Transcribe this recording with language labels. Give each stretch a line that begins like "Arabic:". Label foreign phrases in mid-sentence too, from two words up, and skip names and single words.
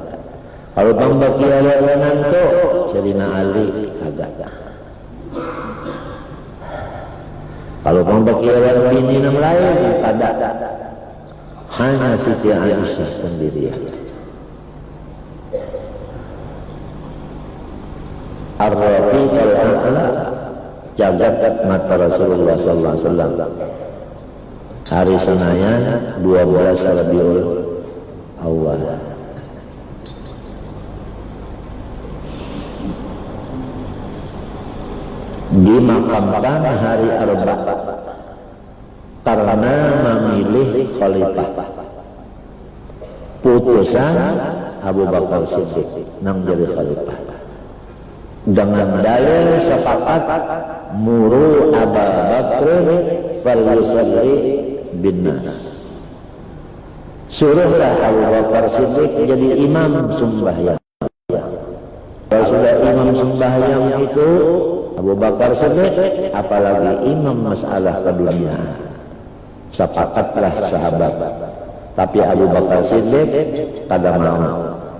Banjar: Kalau pang bakiawan menantu Sayyidina Ali kada. Kalau pang bakiawan bini yang lain kada. Hanya Siti Aisyah sendiri.
Arabic: Ar-Rafiq al-A'la
Banjar: jagat mata Rasulullah
Arabic: sallallahu alaihi wasallam.
Banjar: Hari Senayan 12 Rabiul Awal. Dimakamkan hari Arba karena memilih khalifah. Putusan Abu Bakar Siddiq nang jadi khalifah. Dengan dalil sepakat
Arabic: muru Abu Bakr fal yusalli bin nas.
Banjar: Suruhlah Abu Bakar Siddiq jadi imam sembahyang. Kalau sudah imam sembahyang itu Abu Bakar Siddiq, apalagi imam masalah keduniaan. Sepakatlah sahabat. Tapi Abu Bakar Siddiq kada mau.